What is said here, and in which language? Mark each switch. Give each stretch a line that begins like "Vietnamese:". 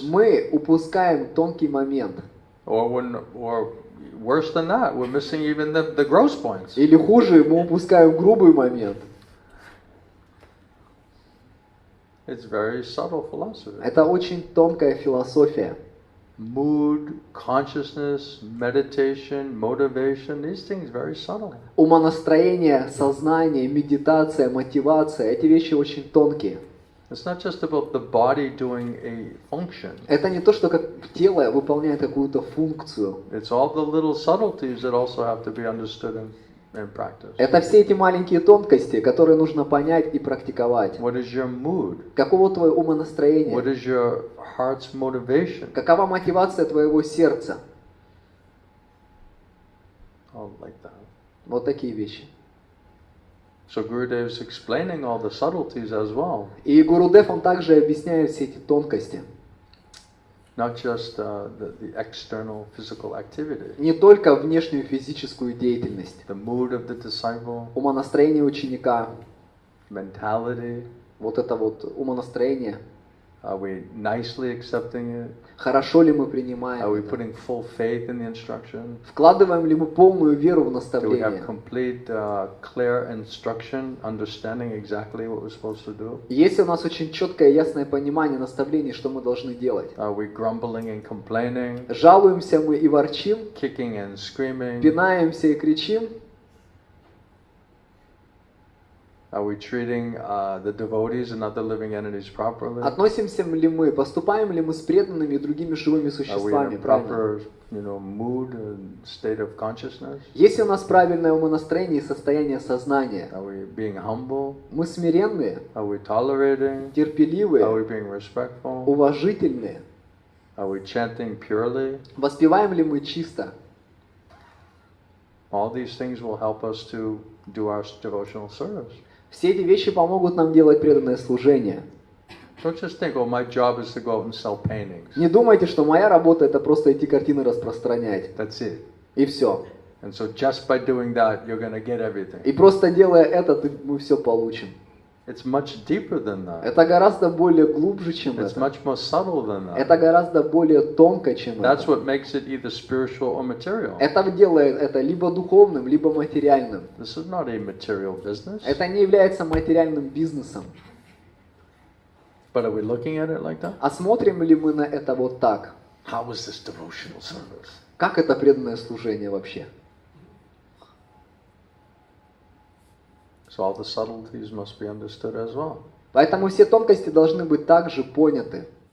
Russian: Мы упускаем тонкий момент.
English: or worse than that, we're missing even the gross points.
Russian: Или хуже, мы упускаем грубый момент.
English: It's very subtle philosophy.
Russian: Это очень тонкая философия.
English: Mood, consciousness, meditation, motivation, these things very subtle.
Russian: Умонастроение, сознание, медитация, мотивация, эти вещи очень тонкие.
English: It's not just about the body doing a function.
Russian: Это не то, что как тело выполняет какую-то функцию.
English: It's all the little subtleties that also have to be understood and practiced.
Russian: Это все эти маленькие тонкости, которые нужно понять и практиковать.
English: What is your mood?
Russian: Каково твое
English: What
Russian: умонастроение?
English: is your heart's motivation?
Russian: Какова мотивация твоего сердца?
English: Oh, like that.
Russian: Вот такие вещи.
English: So Gurudev is explaining all the subtleties as well,
Russian: И Гурудев, он также объясняет все эти тонкости.
English: not just the external physical activity.
Russian: Не только внешнюю физическую деятельность.
English: The mood of the disciple,
Russian: Умонастроение ученика,
English: mentality,
Russian: вот это вот умонастроение.
English: are we nicely accepting it?
Russian: Хорошо ли мы
English: Are
Russian: принимаем
English: we
Russian: это?
English: putting full faith in the instruction?
Russian: Вкладываем ли мы полную веру в
English: Do we have
Russian: наставление?
English: complete, clear instruction, understanding exactly what we're supposed to do?
Russian: Есть ли у нас очень четкое, ясное понимание наставлений, что мы должны делать?
English: Are we grumbling and complaining,
Russian: Жалуемся мы и ворчим,
English: kicking and screaming?
Russian: пинаемся и кричим?
English: Are we treating the devotees and other living entities properly?
Russian: Относимся ли мы, поступаем ли мы с преданными и другими живыми
English: Are we in
Russian: существами
English: a
Russian: правильно?
English: proper, mood and state of consciousness?
Russian: Есть ли у нас правильное умонастроение и состояние сознания?
English: Are we being humble?
Russian: Мы смиренные,
English: Are we tolerating? Are
Russian: терпеливые,
English: we being respectful?
Russian: уважительные?
English: Are we chanting purely?
Russian: Воспеваем ли мы чисто?
English: All these things will help us to do our devotional service.
Russian: Все эти вещи помогут нам делать преданное служение.
English: Don't just think, oh, my job is to go out and sell paintings.
Russian: Не думайте, что моя работа это просто эти картины распространять.
English: That's it.
Russian: И все.
English: And so just by doing that, you're going to get everything.
Russian: И просто делая это, мы все получим.
English: It's much deeper than that.
Russian: Это гораздо более глубже, чем
English: It's
Russian: это.
English: much more subtle than that.
Russian: Это гораздо более тонко, чем
English: That's
Russian: это.
English: what makes it either spiritual or material.
Russian: Это делает это либо духовным, либо материальным.
English: This is not a material business.
Russian: Это не является материальным бизнесом.
English: But are we looking at it like that?
Russian: А смотрим ли мы на это вот так?
English: How is this devotional service?
Russian: Как это преданное служение вообще?
English: So all the subtleties must be understood as well.
Russian: Поэтому все тонкости должны быть также поняты.